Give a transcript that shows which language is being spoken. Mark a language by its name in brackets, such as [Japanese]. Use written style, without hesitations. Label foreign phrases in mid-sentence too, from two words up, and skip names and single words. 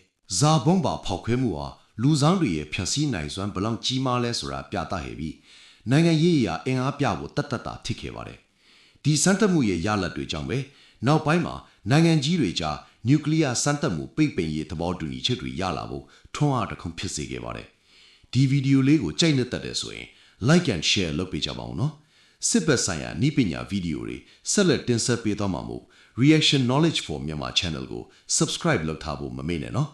[Burmese] ဇာဘုံပါဖောက်ခွဲမှုဟာလူဆောင်တွေရဲ့ဖြတ်စည်းနိုင်စွမ်းဘလောက်ကြီးမားလဲဆိုတာပြသခဲ့ပြီးနိုင်ငံရေးရာအင် အားပြဖို့တတ်တာဖြစ်ခဲ့ပါတယ်ဒီစမ်းသပ်မှုရဲ့ရလဒ်တွေကြောင့်ပဲနောက်ပိုင်းမှာနိုင်ငံကြီးတွေကြားနျူကလ িয়ার စမ်းသပ်မှုပိတ်ပင်ရေးသဘောတူညီချက်တွေရလာဖို့ထွန်းအားတစ်ခုဖြစ်စေခဲ့ပါတယ်ဒီဗီဒီယိုလေးကိုကြိုက်နှစ်သက်တယ်ဆိုရင် [English] like and share [Burmese] လုပ်ပေးကြပါဦးနော်စစ်ဘက်ဆိုင်ရာဤပညာဗီဒီယိုတွေဆက်လက်တင်ဆက်ပေးသွားမှာမို့ Reaction Knowledge for Myanmar Channel ကို subscribe လုပ်ထားဖို့မမေ့နဲ့နော်